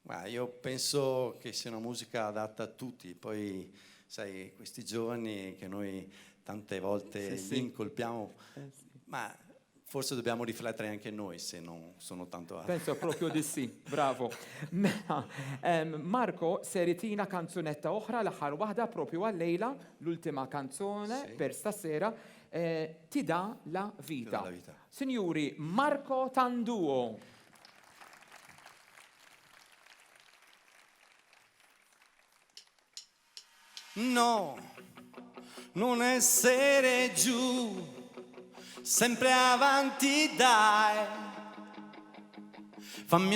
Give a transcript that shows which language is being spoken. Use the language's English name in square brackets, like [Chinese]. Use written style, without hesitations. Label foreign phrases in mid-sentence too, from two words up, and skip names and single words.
[Italian] Ma io penso che sia una musica adatta a tutti, poi sai, questi giovani che noi tante volte li incolpiamo, ma forse dobbiamo riflettere anche noi se non sono tanto altri. Penso proprio di sì, bravo. [Maltese] Marco, se ritina canzunetta oħra, l-aħħar waħda propju għal-lejla, [Italian] l'ultima canzone per stasera, ti dà la vita. Signori, Marco Tanduo. No, non essere giù, sempre avanti dai, fammi